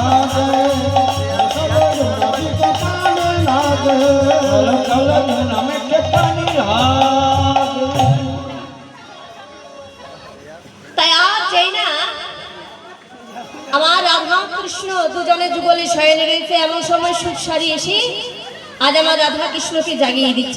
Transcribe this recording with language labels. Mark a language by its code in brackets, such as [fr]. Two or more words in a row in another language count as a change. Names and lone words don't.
[hi] लागे कालो कालो जमुना में के पानी लागे [bn] তাই আজ যেই না আমার রাধা কৃষ্ণ দুজনে যুগলে শয়নে রয়েছে এমন সময় সুখ সারি এসে আজ আমার রাধা কৃষ্ণকে জাগিয়ে দিচ্ছে।